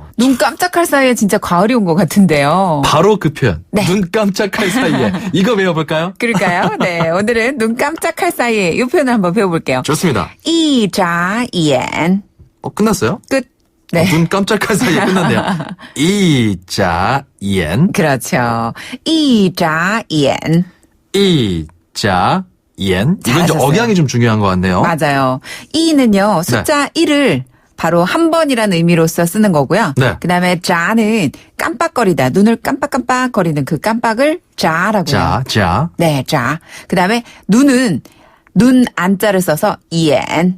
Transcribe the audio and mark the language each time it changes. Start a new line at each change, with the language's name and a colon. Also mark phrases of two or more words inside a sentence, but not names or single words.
Korean: 눈 깜짝할 사이에 진짜 가을이 온 것 같은데요. 바로 그 표현. 눈 깜짝할 사이에. 이거 배워볼까요? 그럴까요? 네. 오늘은 눈 깜짝할 사이에 이 표현을 한번 배워볼게요. 좋습니다.
Chinese: 一眨眼.
Korean: 끝났어요? 끝. 네. 눈 깜짝할 사이에 끝났네요.
Chinese: 一眨眼.
Korean: 그렇죠.
Chinese: 一眨眼. 一眨眼.
Korean: 이건 이제 억양이 좀 중요한 것 같네요. 맞아요. 이는요, 숫자 1을 바로 한 번이라는 의미로서 쓰는 거고요. 그 다음에 자는 깜빡거리다. 눈을 깜빡깜빡거리는 그 깜빡을 자라고 해요. 자. 네, 자. 그 다음에 눈은 눈 안자를 써서 이엔.